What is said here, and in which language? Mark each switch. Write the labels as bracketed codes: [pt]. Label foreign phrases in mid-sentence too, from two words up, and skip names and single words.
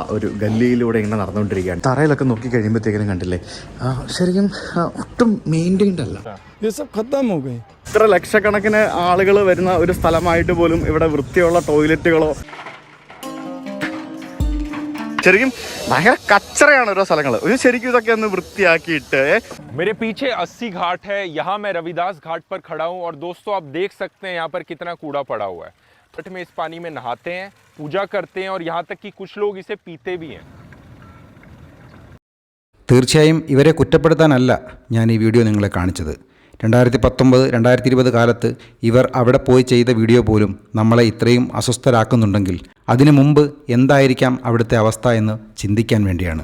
[ml] ഒരു ഗല്ലിയിലൂടെ ഇങ്ങനെ നടന്നുകൊണ്ടിരിക്കുകയാണ്. തറയിലൊക്കെ നോക്കി കഴിയുമ്പോഴത്തേക്കും കണ്ടില്ലേ, ശരിക്കും ഒട്ടും മെയിൻറ്റൈൻഡ് അല്ല. ഇത്ര ലക്ഷക്കണക്കിന് ആളുകൾ വരുന്ന ഒരു സ്ഥലമായിട്ട് പോലും ഇവിടെ വൃത്തിയുള്ള ടോയ്ലറ്റുകളോ, ശരിക്കും ഭയങ്കര കച്ചറയാണ് ഓരോ സ്ഥലങ്ങൾ. ശരിക്കും ഇതൊക്കെ ഒന്ന് വൃത്തിയാക്കിയിട്ട്. [hi] मेरे पीछे 80 घाट है, यहाँ मैं रविदास घाट पर खड़ा हूँ और दोस्तों आप देख सकते हैं यहाँ पर कितना कूड़ा पड़ा हुआ है. तट में इस पानी में नहाते हैं, पूजा करते हैं और यहाँ तक कि कुछ लोग इसे पीते भी हैं. [ml] തീർച്ചയായും ഇവരെ കുറ്റപ്പെടുത്താനല്ല ഞാൻ ഈ വീഡിയോ നിങ്ങളെ കാണിച്ചത്. 2019-2020 കാലത്ത് ഇവർ അവിടെ പോയി ചെയ്ത വീഡിയോ പോലും നമ്മളെ ഇത്രയും അസ്വസ്ഥരാക്കുന്നുണ്ടെങ്കിൽ അതിനു മുമ്പ് എന്തായിരിക്കാം അവിടുത്തെ അവസ്ഥ എന്ന് ചിന്തിക്കാൻ വേണ്ടിയാണ്.